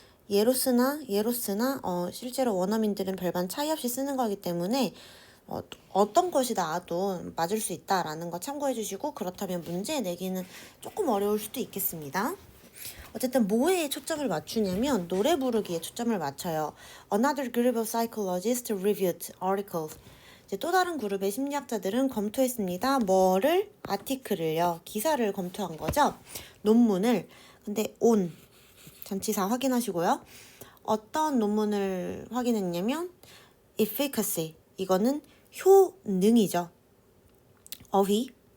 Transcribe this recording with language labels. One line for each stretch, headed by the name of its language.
Korean: 예로스나 실제로 원어민들은 별반 차이 없이 쓰는 거기 때문에 어떤 것이 나와도 맞을 수 있다라는 거 참고해 주시고, 그렇다면 문제 내기는 조금 어려울 수도 있겠습니다. 어쨌든 뭐에 초점을 맞추냐면 노래 부르기에 초점을 맞춰요.
English: Another group of psychologists reviewed articles.
Korean: 이제 또 다른 그룹의 심리학자들은 검토했습니다. 뭐를? 아티클을요. 기사를 검토한 거죠. 논문을. 근데 on 전치사 확인하시고요. 어떤 논문을 확인했냐면 efficacy. 이거는 효능이죠. 어휘.